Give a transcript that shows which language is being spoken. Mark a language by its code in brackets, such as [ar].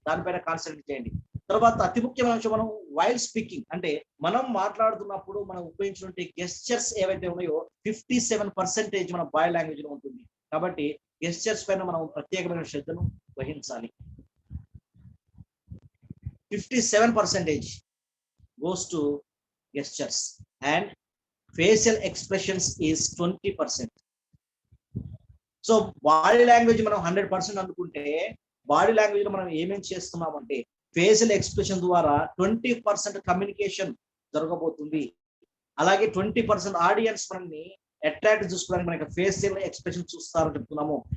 [te] దానిపైన కాన్సన్ట్రేట్ చేయండి. తర్వాత అతి ముఖ్యమైన విషయం, మనం వైల్ స్పీకింగ్ అంటే మనం మాట్లాడుతున్నప్పుడు మనం ఉపయోగించినటువంటి గెస్చర్స్ ఏవైతే ఉన్నాయో 57% మన బాడీ లాంగ్వేజ్ లో ఉంటుంది. కాబట్టి గెస్చర్స్ పైన మనం ప్రత్యేకమైన శ్రద్ధను వహించాలి. [en] 57% goes to gestures and facial expressions is 20%. [te] So body language మనం 100% అనుకుంటే బాడీ లాంగ్వేజ్ లో మనం ఏమేం చేస్తున్నామంటే ఫేషియల్ ఎక్స్ప్రెషన్ ద్వారా 20% కమ్యూనికేషన్ జరగబోతుంది. అలాగే 20% ఆడియన్స్ మనల్ని అట్రాక్ట్ చూసుకోవడానికి మనకి ఫేషియల్ ఎక్స్ప్రెషన్ చూస్తారని చెప్తున్నాము.